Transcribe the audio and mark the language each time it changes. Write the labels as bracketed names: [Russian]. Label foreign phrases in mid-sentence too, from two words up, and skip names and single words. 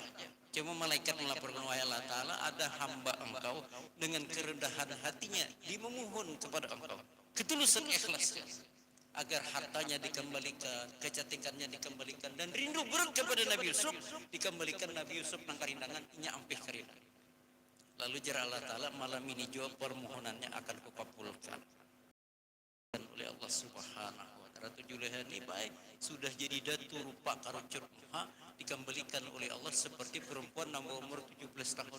[Indonesian] Cuma malaikat melaporkan, wahai Allah taala, ada hamba Engkau dengan kerendahan hatinya memohon kepada Engkau ketulusan ikhlas agar hartanya dikembalikan, kecantikannya dikembalikan, dan rindu berat kepada Nabi Yusuf dikembalikan. [Banjar] Nabi Yusuf nang karindangan inya ampih karindangan. [Indonesian] Lalu jar Allah taala, malam ini jawab permohonannya akan kukabulkan oleh Allah [Arabic] سبحانه وتعالى. [Indonesian] Ratu Juleha ini baik sudah jadi datu [Banjar] rupa karucut [Indonesian] dikembalikan oleh Allah seperti perempuan nambah umur 17 tahun.